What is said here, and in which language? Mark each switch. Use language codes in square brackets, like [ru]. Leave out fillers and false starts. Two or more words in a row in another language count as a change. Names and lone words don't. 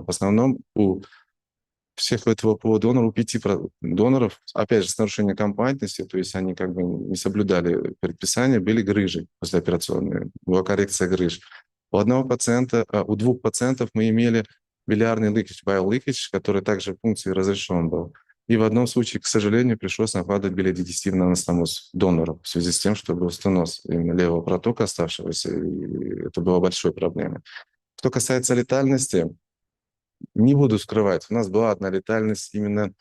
[ru] В основном у всех этого по донору, у 5 доноров, опять же, с нарушением компонентности, то есть они как бы не соблюдали предписания, были грыжи послеоперационные, была коррекция грыж. У двух пациентов мы имели билиарный leakage, [en] bile leakage, [ru] который также функции разрешен был. И в одном случае, к сожалению, пришлось накладывать билиодигестивный анастомоз донору в связи с тем, что был стеноз именно левого протока оставшегося, и это было большой проблемой. Что касается летальности, не буду скрывать, у нас была одна летальность именно...